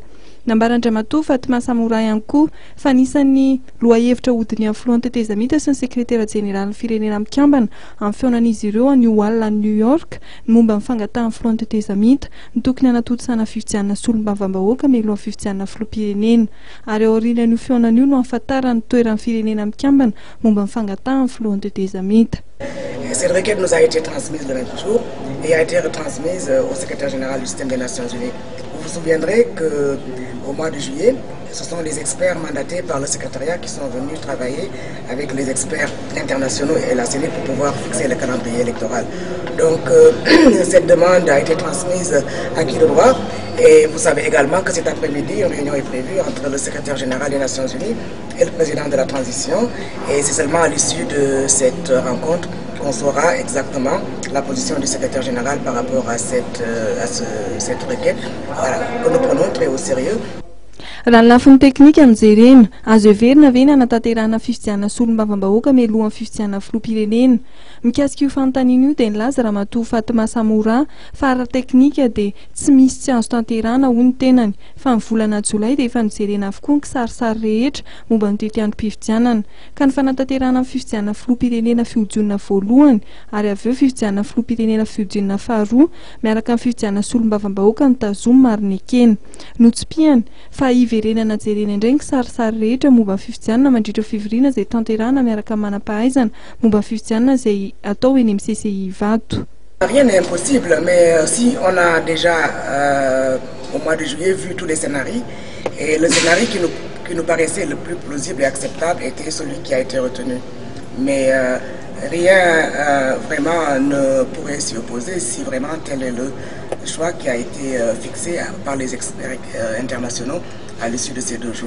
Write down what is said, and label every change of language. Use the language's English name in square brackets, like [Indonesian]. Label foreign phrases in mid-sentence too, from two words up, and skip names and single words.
[Malagasy] Nambarandramatoa Fatima Samora ihany koa fa anisan'ny lohahevitra hodiny amin'ny filohan'ny tetezamita sy ny sekretera jeneralin'ny firenena mikambana amin'ny feonan'izy ireo a New York momba ny fangatahan'ny filohan'ny tetezamita ny tokony hanatontosana fifidianana solombavambahoaka mialohan'ny fifidianana filoham-pirenena ary ao aorianan'io feonan'io no ahafantarany toeran'ny firenena mikambana momba ny fangatahan'ny filohan'ny tetezamita. [French] Cette requête nous a été transmise le même jour et a été retransmise au secrétaire général du système des Nations Unies. Vous vous souviendrez qu'au mois de juillet, ce sont les experts mandatés par le secrétariat qui sont venus travailler avec les experts internationaux et la CENI pour pouvoir fixer le calendrier électoral. Donc cette demande a été transmise à qui de droit et vous savez également que cet après-midi, une réunion est prévue entre le secrétaire général des Nations Unies et le président de la transition et c'est seulement à l'issue de cette rencontre qu'on saura exactement la position du secrétaire général par rapport à cette requête que nous prenons très au sérieux. [Malagasy] Raha ny lafiny teknika amin'izay azo heverina ve ny anatanterahana fifidianana solombavambahoaka mialohan'ny fifidianana filoham-pirenena. Mikasika io fanontaniana io dia nilaza ramatoa Fatima Samora fa ara-teknika dia tsy misy tsy azo tanterahana hoy ny tenany fa ny volana Jolay dia efa nijerena avokoa ny kisarisary rehetra momba ny teteham-pifidianana ka ny fanatanterahana amin'ny fifidianana filoham-pirenena fihodionana voalohany ary avy eo fifidianana filoham-pirenena fihodionana faharoa miaraka amin'ny fifidianana solombavambahoaka ny tazoma marina ekena. Notsipihany fa iverenana jerena indray ny kisarisary rehetra momba ny fifidianana mandritra fivoriana izay tanterahana miaraka amin'ny manam-pahaizana momba ny fifidianana izay atao eny amin'ny CCI Vato. [French] Rien n'est impossible, mais si on a déjà au mois de juillet vu tous les scénarios, et le scénario qui nous paraissait le plus plausible et acceptable était celui qui a été retenu. Mais rien vraiment ne pourrait s'y opposer si vraiment tel est le choix qui a été fixé par les experts internationaux à l'issue de ces 2 jours.